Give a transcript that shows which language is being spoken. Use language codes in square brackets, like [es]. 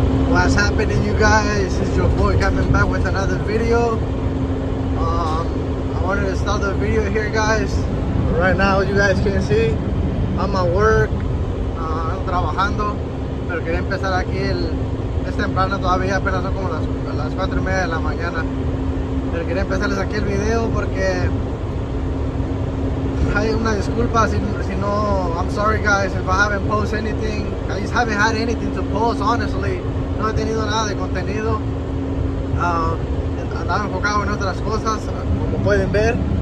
[en] What's happening, you guys? It's your boy coming back with another video. I wanted to start the video here, guys. Right now, as you guys can see, I'm at work, [es] ando trabajando, pero quería empezar aquí es temprano todavía, apenas son como las 4:30 de la mañana. Pero quería empezarles aquí el video porque hay una disculpa si no. [en] I'm sorry, guys, if I haven't posted anything. I just haven't had anything to post, honestly. [es] No he tenido nada de contenido. Andaba enfocado en otras cosas, como pueden ver.